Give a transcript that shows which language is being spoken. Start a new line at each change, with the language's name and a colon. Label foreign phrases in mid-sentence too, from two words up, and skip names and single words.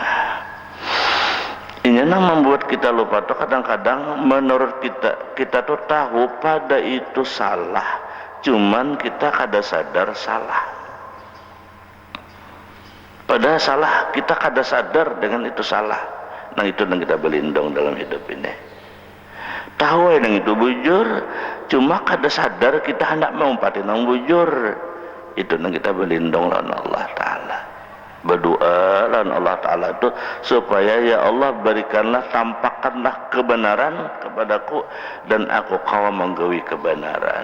Banjar: Ini membuat kita lupa tuh kadang-kadang menurut kita tuh tahu pada itu salah, cuman kita kada sadar salah. Padahal salah, kita kada sadar dengan itu salah. Nah itu yang kita berlindung dalam hidup ini. Tahu yang itu bujur, cuma kada sadar kita hendak mengumpatin yang bujur. Itu yang kita berlindung lawan
Arabic: الله تعالى.
Banjar: Berdoa lawan
Arabic: الله تعالى
Banjar: itu supaya ya Allah berikanlah, tampakkanlah kebenaran kepadaku dan aku kawa menggawi kebenaran.